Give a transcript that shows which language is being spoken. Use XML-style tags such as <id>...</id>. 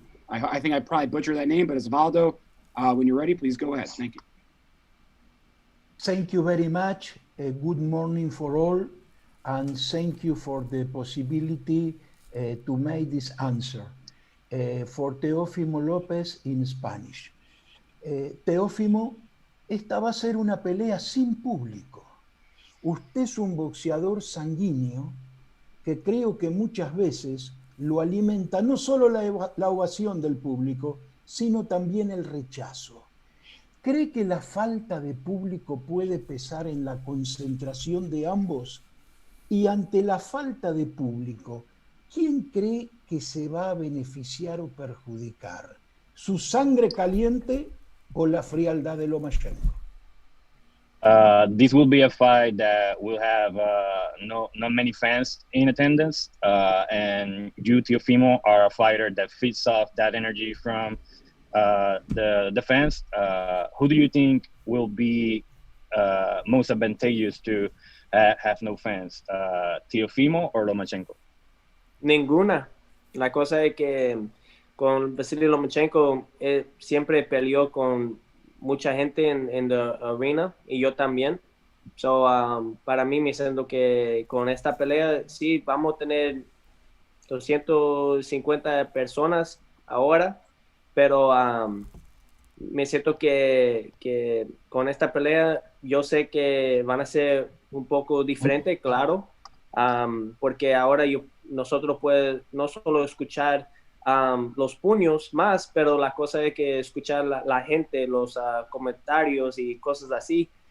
<en>I think I probably butchered that name, but Osvaldo, when you're ready, please go ahead. Thank you. Thank you very much. Good morning for all, and thank you for the possibility to make this answer. For Teofimo Lopez in Spanish.</en> <es>Teofimo, esta va a ser una pelea sin público. Usted es un boxeador sanguíneo que creo que muchas veces lo alimenta no solo la ovación del público, sino también el rechazo. ¿Cree que la falta de público puede pesar en la concentración de ambos? Y ante la falta de público, ¿quién cree que se va a beneficiar o perjudicar? ¿Su sangre caliente o la frialdad de Lomachenko?</es> <en>This will be a fight that will have not many fans in attendance, and you, Teofimo, are a fighter that feeds off that energy from the fans. Who do you think will be most advantageous to have no fans, Teofimo or Lomachenko?</en> <es>Ninguna. La cosa es que con Vasyl Lomachenko siempre peleó con mucha gente en la arena y yo también. So, para mí me siento que con esta pelea sí vamos a tener 250 personas ahora, pero me siento que con esta pelea yo sé que van a ser un poco diferentes, claro, porque ahora nosotros podemos no solo escuchar los puños más, pero la cosa es que escuchar la gente, los comentarios y cosas así.</es>